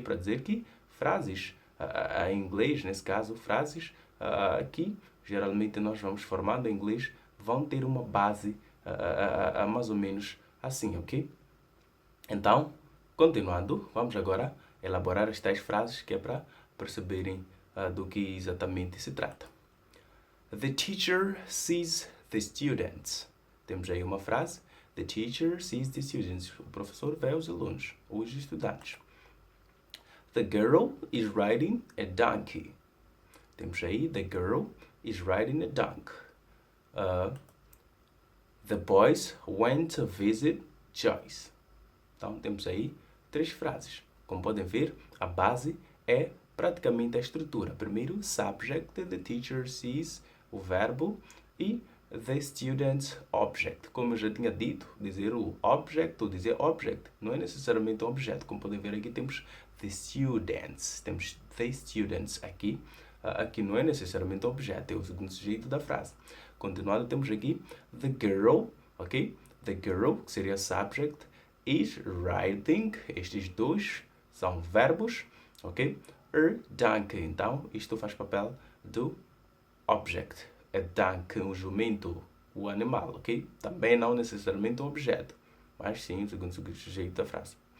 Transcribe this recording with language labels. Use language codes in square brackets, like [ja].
[pt] Para dizer que frases em inglês, nesse caso, frases que geralmente nós vamos formando em inglês, vão ter uma base mais ou menos assim, ok? Então, continuando, vamos agora elaborar as tais frases que é para perceberem do que exatamente se trata. [en] The teacher sees the students. [pt] Temos aí uma frase. [en] The teacher sees the students. [pt] O professor vê os alunos, os estudantes. [en] The girl is riding a donkey. [pt] Temos aí, [en] the girl is riding a donkey. The boys went to visit Joyce. [pt] Então, temos aí três frases. Como podem ver, a base é praticamente a estrutura. Primeiro, [en] subject, the teacher sees, [pt] o verbo, e [en] the student object. [pt] Como eu já tinha dito, dizer o object ou dizer object não é necessariamente um objeto. Como podem ver aqui, temos [en] the students. [pt] Temos the students aqui. Aqui não é necessariamente um objeto, é o segundo sujeito da frase. Continuando, temos aqui [en] the girl, [pt] ok? [en] The girl, [pt] que seria [en] subject, is riding. [pt] Estes dois são verbos, ok? [en] A donkey. [pt] Então, isto faz papel do object. [en] A donkey, [pt] um jumento, o animal, ok? Também não necessariamente um objeto, mas sim o segundo sujeito da frase.